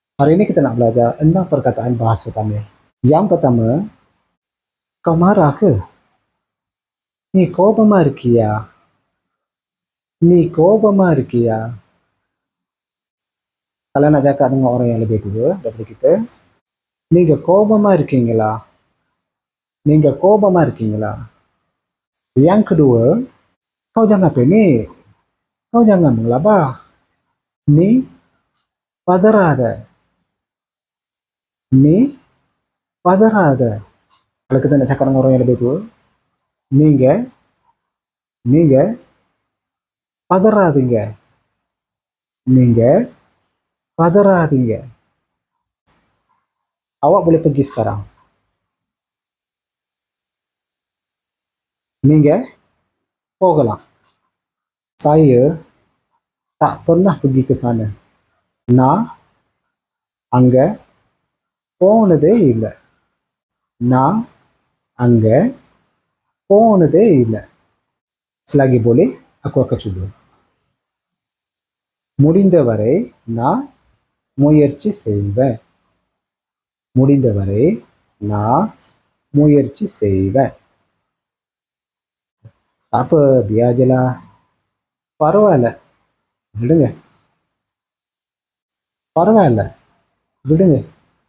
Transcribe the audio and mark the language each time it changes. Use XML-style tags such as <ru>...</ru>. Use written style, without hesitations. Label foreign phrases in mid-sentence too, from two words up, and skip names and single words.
<ms>Hari ini kita nak belajar 6 perkataan bahasa Tamil. Yang pertama, kau marah ke?</ms> <ta>Ni கோபமா இருக்கியா? Ni கோபமா இருக்கியா?</ta> <ms>Kalau nak cakap dengan orang yang lebih tua daripada kita,</ms> <ta>நீங்க கோபமா இருக்கீங்களா? நீங்க கோபமா இருக்கீங்களா?</ta> <ms>Yang kedua, kau jangan pening. Kau jangan mengelabah. Ni பதறாத.</ms> <ta>Ni பதறாத.</ta> <ms>Kalau kita nak cakap dengan orang yang lebih tua,</ms> <ta>நீங்க நீங்க பதறாதீங்க. நீங்க பதறாதீங்க.</ta> <ms>Awak boleh pergi sekarang.</ms> <ta>நீங்க போகலாம்.</ta> <ms>Saya tak pernah pergi ke sana.</ms> <ta>நான் அங்க போனதே இல்லை. நான் அங்க போனதே இல்லை.</ta> <ms>Selagi boleh, aku akan cuba.</ms> <ta>முடிந்தவரை நான் முயற்சி செய்வேன். முடிந்தவரை நான் முயற்சி செய்வேன்.</ta> <ms>Apa, biar je lah.</ms> <ta>பரவாயில்ல, விடுங்க. பரவாயில்ல, விடுங்க.</ta>